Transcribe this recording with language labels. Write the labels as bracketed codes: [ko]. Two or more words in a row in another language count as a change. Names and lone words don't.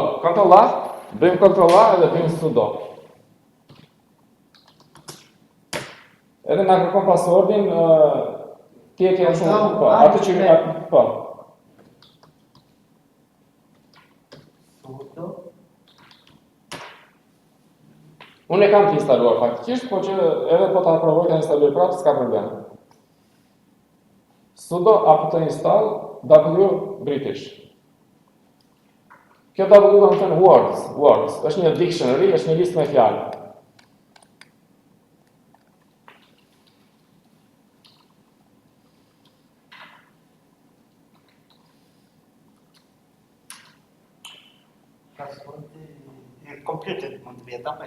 [sq] Ctrl A, bëjmë Ctrl A edhe bëjmë sudo. Edhe na kërkon passwordin, ti e ke shumë, po, atë që po. Sudo. Unë e kam të instaluar faktikisht, po që edhe po ta provoj ta instaloj prapë, s'ka problem. [en] Sudo apt install w British. [sq] Kjo w do të thënë words, është një dictionary, është një listë me fjalë. Passwordi i kompjuterit mund të vjetë apo?